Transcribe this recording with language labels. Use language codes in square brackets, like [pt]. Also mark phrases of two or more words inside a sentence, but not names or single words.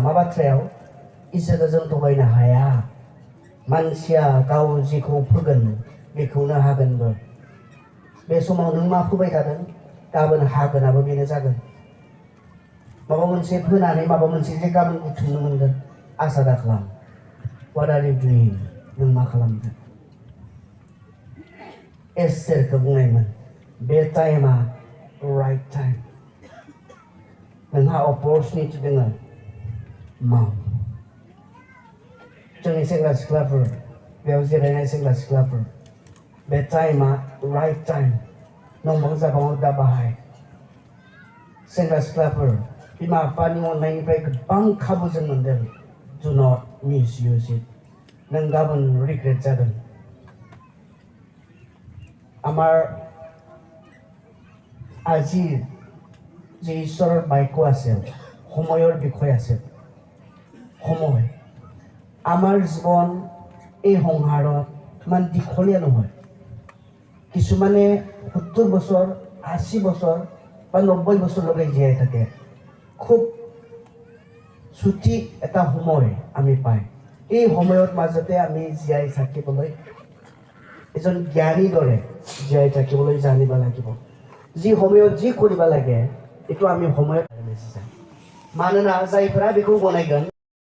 [brx] मा बाथ्रायाव? इसोरखौ जों थगायनो हाया। मानसिया गाव जेखौ फोगोन बेखौनो हागोनबो। बे समाव नों मा फोबाय थादों, गाबोन हागोनाबो बेनो जागोन। माबा मोनसे फोनानै माबा मोनसे जे गाबोन बुथुमनो मोनगोन आसा दाखालाम। [en] What are you doing? [brx] नों मा खालामदों? एस्तेरखौ बुंनायमोन, बे टाइमा [en] right time. [brx] नोंहा अपरचुनिटि दङ, माव। जोंनि सेंग्रा सिख्लाफोर, बेयाव जिरायनाय सेंग्रा सिख्लाफोर, बे टाइमा [en] right time. [brx] नंबां जाबाङाव दा बाहाय। सेंग्रा सिख्लाफोर, बिमा बिफानि अननायनिफ्राय गोबां खाबु जों मोनदों। [en] Do not misuse it. [brx] नों गाबोन रिग्रेट जागोन। [as] আমাৰ আজিৰ যে ঈশ্বৰৰ বাক্য আছে, সময়ৰ বিষয় আছে। সময় আমাৰ জীৱন এই সংসাৰত ইমান দীঘলীয়া নহয়। কিছুমানে 70 বছৰ, 80 বছৰ বা 90 বছৰলৈকে জীয়াই থাকে। খুব ছুটি এটা সময় আমি পাই। এই সময়ৰ মাজতে আমি জীয়াই থাকিবলৈ, এজন জ্ঞানীৰ দৰে জীয়াই থাকিবলৈ জানিব লাগিব। যি সময়ত যি কৰিব লাগে, এইটো আমি সময়ত। [brx] मानोना जायफोरा बेखौ गनायगोन